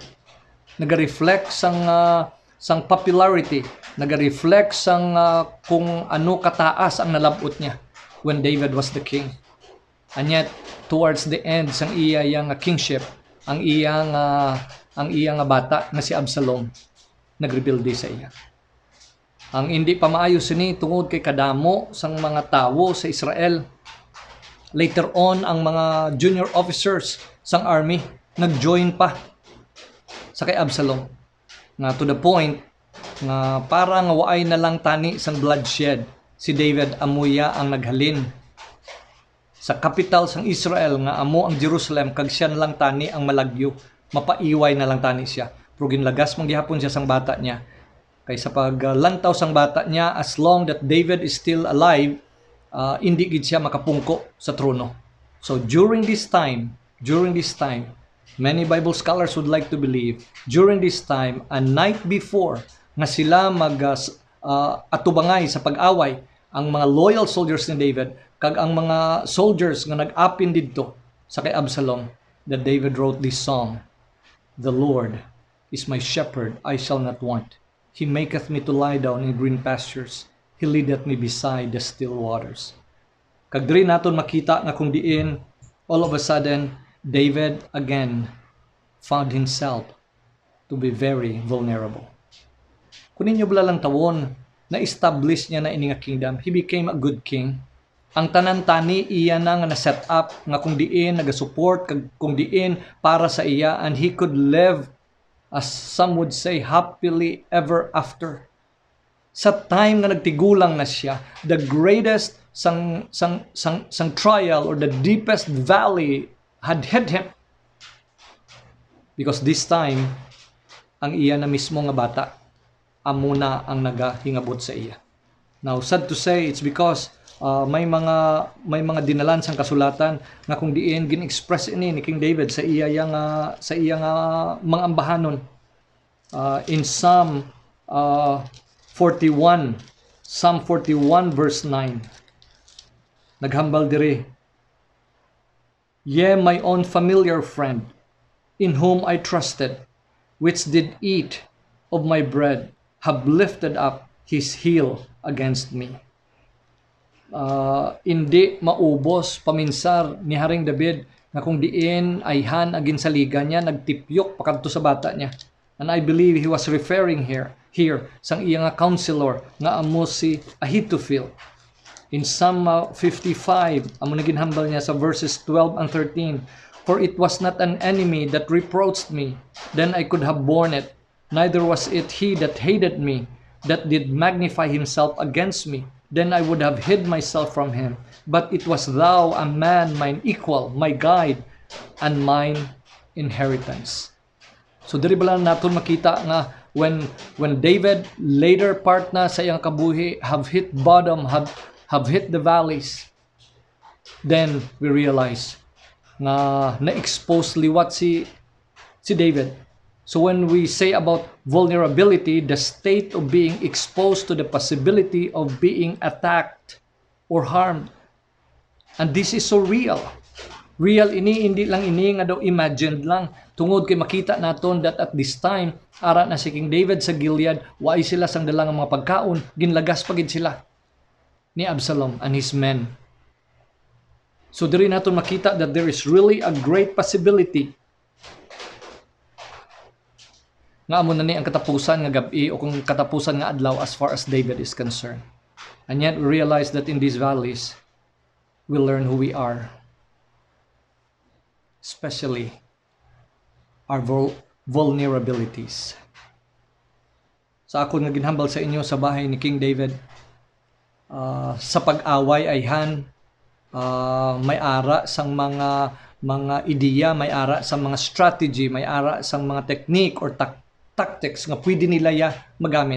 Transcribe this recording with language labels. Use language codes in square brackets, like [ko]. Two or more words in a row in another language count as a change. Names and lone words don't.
[hil] Naga-reflect sang popularity, naga-reflect sang kung ano kataas ang nalabot niya [en] when David was the king. And yet towards the end [hil] sang iya yang kingship, ang iyang bata nga si Absalom nagrebelde sa iya. Ang hindi pa maayos ni tungod kay kadamo sang mga tawo sa Israel. [en] Later on, [hil] ang mga [en] junior officers [hil] sang army nag-join pa sa kay Absalom. Nga [en] to the point [hil] nga parang waay na lang tani sang bloodshed. Si David amuya ang naghalin sa capital sang Israel nga amo ang Jerusalem, kag siya na lang tani ang malagyo. Mapaiway na lang tani siya. Pero ginlagas mong gihapon siya sang bata niya. Kaysa paglantaw sang bata niya, [en] as long that David is still alive, [hil] hindi gid siya makapungko sa trono. [en] So during this time, many Bible scholars would like to believe, during this time, a night before [hil] nga sila atubangay sa pag-away, ang mga [en] loyal soldiers [hil] ni David, kag ang mga soldiers nga nag-apin didto sa kay Absalom, [en] that David wrote this song, "The Lord is my shepherd, I shall not want. He maketh me to lie down in green pastures. He leadeth me beside the still waters." [hil] Kag diri naton makita nga kung diin, [en] all of a sudden, David again found himself to be very vulnerable. [hil] Kung ninyo bala lang tawon, na-establish niya na ini nga kingdom, [en] he became a good king. [hil] Ang tanan-tani iya na nga na-set up, nga kung diin, nag-support, kung diin, para sa iya, [en] and he could live, as some would say, happily ever after. [hil] Sa time nga nagtigulang na siya, [en] the greatest sang trial or the deepest valley had hit him. Because this time, [hil] ang iya na mismo nga bata, amuna ang nagahingabot sa iya. [en] Now, sad to say, it's because [hil] may mga dinalan sang kasulatan nga kung diin gin-express ini ni King David sa iya mga ambahanon. [en] In Psalm 41 verse 9, [hil] naghambal diri, [en] "Ye my own familiar friend, in whom I trusted, which did eat of my bread, have lifted up his heel against me." [hil] hindi maubos paminsar ni Haring David nga kung diin ayhan agin sa liga niya nagtipyok pakadto sa bata niya. [en] And I believe he was referring here [hil] sang iya nga counselor nga amo si Ahithophel. [en] In Psalm 55, [hil] amo naginhambal niya sa [en] verses 12 and 13, "For it was not an enemy that reproached me, then I could have borne it. Neither was it he that hated me, that did magnify himself against me. Then I would have hid myself from him. But it was thou, a man, mine equal, my guide, and mine inheritance." [hil] So diri bala naton makita nga [en] when David later part [hil] na sa iyang kabuhi [en] have hit bottom, have hit the valleys, then we realize [hil] nga na-expose liwat si David. [en] So when we say about vulnerability, the state of being exposed to the possibility of being attacked or harmed. And this is so real. [hil] Real ini, hindi lang ini nga daw imagined lang. Tungod kay makita naton [en] that at this time, [hil] ara na si King David sa Gilead, waay sila sang dalang mga pagkaon, ginlagas pagid sila ni Absalom [en] and his men. [hil] So diri naton makita [en] that there is really a great possibility [hil] nga amo na ni ang katapusan nga gabi o kung katapusan nga adlaw [en] as far as David is concerned. And yet we realize that in these valleys we learn who we are, especially our vulnerabilities. [hil] Sa akon nga ginhambal sa inyo sa bahay ni King David, sa pag-away ayhan, may ara sang mga ideya, may ara sang mga strategy, may ara sang mga [en] technique or tactics [hil] nga pwede nila magamit.